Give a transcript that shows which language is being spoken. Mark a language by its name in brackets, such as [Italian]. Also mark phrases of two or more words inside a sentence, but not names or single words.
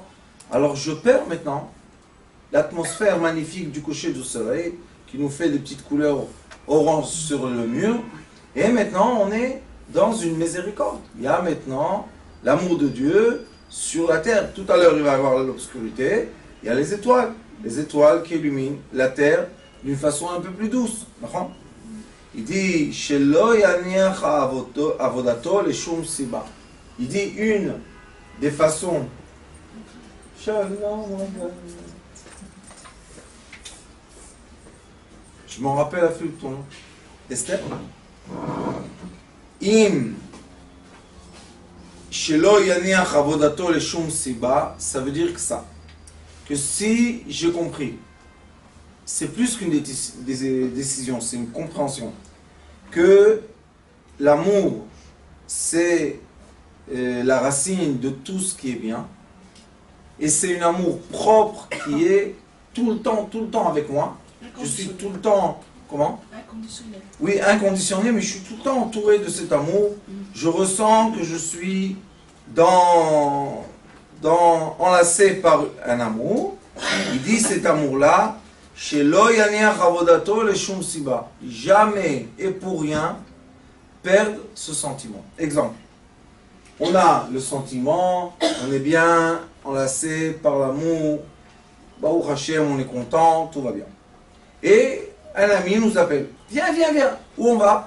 [French] Alors je perds maintenant l'atmosphère magnifique du coucher du soleil qui nous fait des petites couleurs orange sur le mur. Et maintenant, on est dans une miséricorde. Il y a maintenant l'amour de Dieu sur la terre. Tout à l'heure, il va y avoir l'obscurité. Il y a les étoiles qui illuminent la terre d'une façon un peu plus douce. Il dit, [Hebrew] שלא יניח עבודתו לשום סיבה. [French] Il dit une des façons. Je m'en rappelle à flux ton nom. Esther. [Hebrew] אם שלא יניח עבודתו לשום סיבה, [French] ça veut dire que ça. Que si j'ai compris, c'est plus qu'une décision, c'est une compréhension. Que l'amour, c'est la racine de tout ce qui est bien. Et c'est un amour propre qui est tout le temps avec moi. Je suis tout le temps, comment? Inconditionnel. Oui, inconditionnel, mais je suis tout le temps entouré de cet amour. Je ressens que je suis enlacé par un amour. Il dit cet amour-là, [Hebrew] שלא יניח עבודתו לשום סיבה. [French] Jamais et pour rien perdre ce sentiment. Exemple. On a le sentiment, on est bien enlacé par l'amour, [Hebrew] ברוך השם, [French] on est content, tout va bien. Et un ami nous appelle. Viens, viens, viens. Où on va?